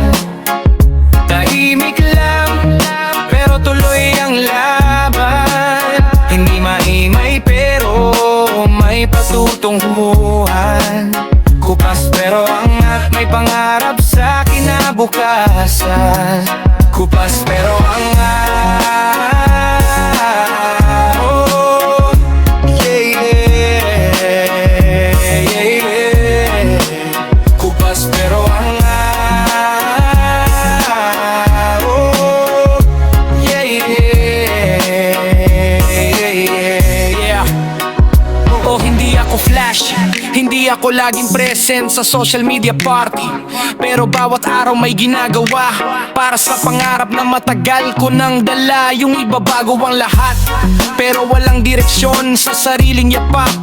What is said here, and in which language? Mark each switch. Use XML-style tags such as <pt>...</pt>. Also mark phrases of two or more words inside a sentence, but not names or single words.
<tl>Tahimik lang, pero tuloy ang laban. Hindi maingay pero may patutunguhan. Kupas pero angat, may pangarap sa kinabukasan. Kupas pero angat.</tl> <en>Oh, yeah, yeah, yeah, yeah.</en> <tl>Kupas pero angat.</tl> <en>Oh, yeah, yeah.</en> <tl>Oh, hindi ako flash, hindi ako laging present sa</tl> <en>social media party,</en> <tl>pero bawat araw may ginagawa para sa pangarap na matagal ko nang dala. Yung iba bago ang lahat, pero walang direksyon sa sariling yapak.</tl>